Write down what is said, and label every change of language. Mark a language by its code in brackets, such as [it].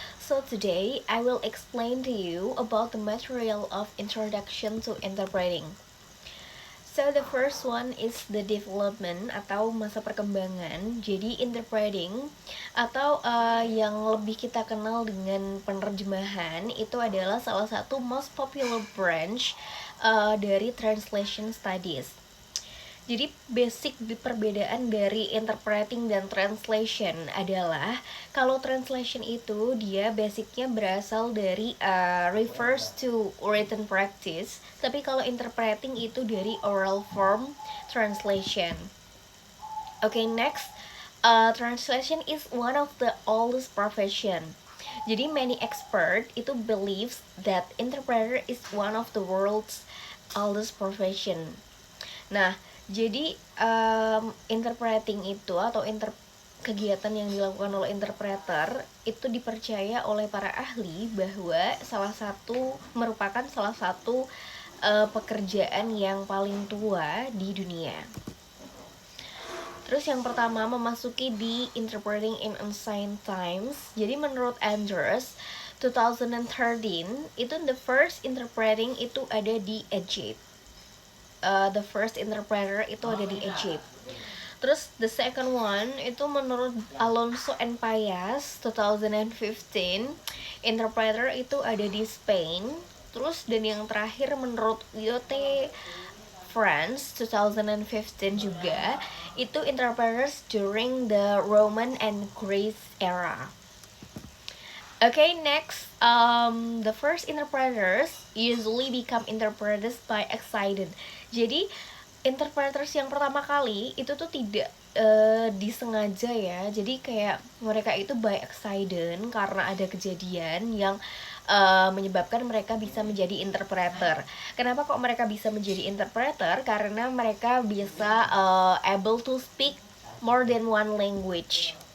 [en] So today I will explain to you about the material of Introduction to Interpreting. So the first one is the development [id] atau masa perkembangan. Jadi interpreting atau yang lebih kita kenal dengan penerjemahan itu adalah salah satu [en] most popular branch [id] dari [en] translation studies. [id] Jadi basic perbedaan dari interpreting dan translation adalah kalau translation itu dia basicnya berasal dari [en] refers to written practice, [id] tapi kalau interpreting itu dari [en] oral form translation. Okay, next, translation is one of the oldest profession. Jadi many expert itu believes that interpreter is one of the world's oldest profession. [id] Nah, jadi interpreting itu atau kegiatan yang dilakukan oleh interpreter itu dipercaya oleh para ahli bahwa merupakan salah satu pekerjaan yang paling tua di dunia. Terus yang pertama memasuki di [en] Interpreting in Ancient Times. [id] Jadi menurut Andrews 2013 itu [en] the first interpreting [id] itu ada di Egypt. [en] The first interpreter [id] itu ada di Egypt. Terus [en] the second one [id] itu menurut Alonso and Payas 2015 interpreter itu ada di Spain. Terus dan yang terakhir menurut Yote France 2015 juga itu [en] interpreters during the Roman and Greek era. Okay, next, the first interpreters usually become interpreters by accident. [id] Jadi interpreters yang pertama kali itu tuh tidak disengaja ya. Jadi kayak mereka itu [en] by accident [id] karena ada kejadian yang menyebabkan mereka bisa menjadi interpreter. Kenapa kok mereka bisa menjadi interpreter? Karena mereka bisa [en] able to speak more than one language.